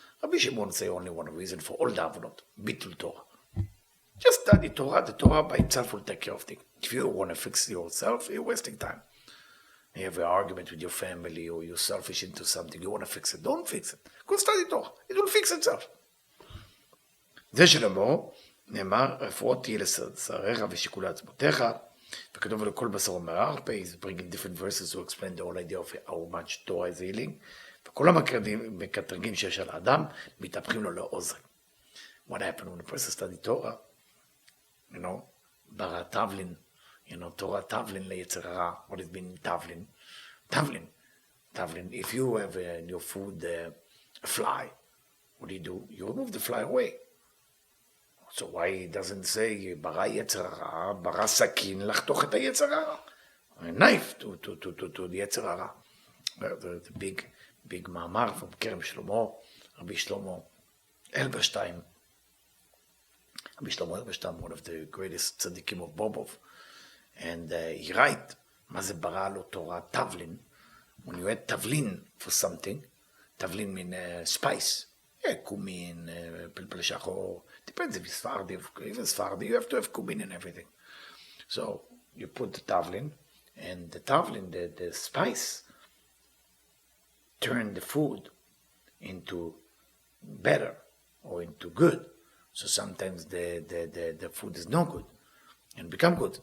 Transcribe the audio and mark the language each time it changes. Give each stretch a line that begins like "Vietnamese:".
English: Rabbi Shimon say only one reason for all the avonot: bitul Torah. Just study Torah. The Torah by itself will take care of things. If you want to fix yourself, you're wasting time. You have an argument with your family or you're selfish into something, you want to fix it, don't fix it. Go study Torah, it will fix itself.
Hebrew: זה שלמה, נאמר, רפואות תהיה לשריך ושיקולי עצמותיך, וכתוב לכל בשר ומרפא,
English: he's bringing different verses to explain the whole idea of how much Torah is healing,
Hebrew: וכל המקטרגים שיש על האדם, מתהפכים לו לאוזן.
English: What happened when a person study Torah? You know,
Hebrew: ברא תבלין,
English: Torah tavlin
Hebrew: ליצר הרע.
English: What is mean tavlin? Tavlin. If you have in your food a fly. What do? You remove the fly away. So why it doesn't say, bara yetzer hara, bara sakin,
Hebrew: לחתוך את היצר הרע?
English: A knife to the יצר הרע. The big מאמר from Kerem Shlomo, Rabbi Shlomo Elberstein. Rabbi Shlomo Elberstein, one of the greatest tzaddikim of Bobov. And he write,
Hebrew: מה זה ברא לו תורה? תבלין.
English: When you add tavlin for something, tavlin mean spice.
Hebrew: Cumin, פלפל שחור.
English: Depends if it's Sfardi. If it's Sfardi, you have to have cumin and everything. So you put the tavlin, and the tavlin, the spice, turn the food into better or into good. So sometimes the food is no good and become good.